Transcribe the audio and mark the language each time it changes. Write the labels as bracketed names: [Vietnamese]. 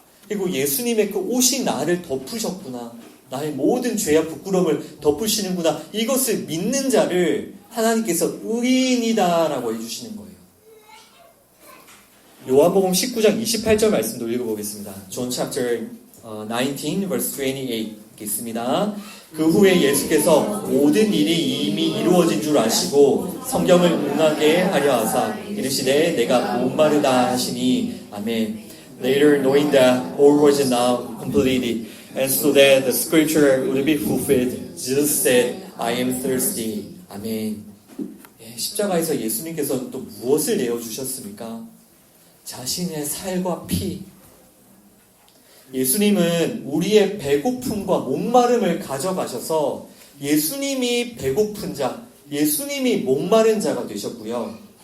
[Korean] 그리고 예수님의 그 옷이 나를 덮으셨구나. 나의 모든 죄와 부끄러움을 덮으시는구나. 이것을 믿는 자를 하나님께서 의인이다라고 해주시는 거예요. 요한복음 19장 28절 말씀도 읽어보겠습니다. [English] John chapter 19 verse 28 [Korean] 읽겠습니다. 그 후에 예수께서 모든 일이 이미 이루어진 줄 아시고 성경을 응하게 하려 하사 이르시되 내가 목마르다 하시니 아멘. [English] Later knowing that all was now completed and so that the scripture would be fulfilled, Jesus said, I am thirsty. [Korean] 아멘. 십자가에서 예수님께서 또 무엇을 내어주셨습니까? 자신의 살과 피. 예수님은 우리의 배고픔과 목마름을 가져가셔서 예수님이 배고픈 자, 예수님이 목마른 자가 되셨고요.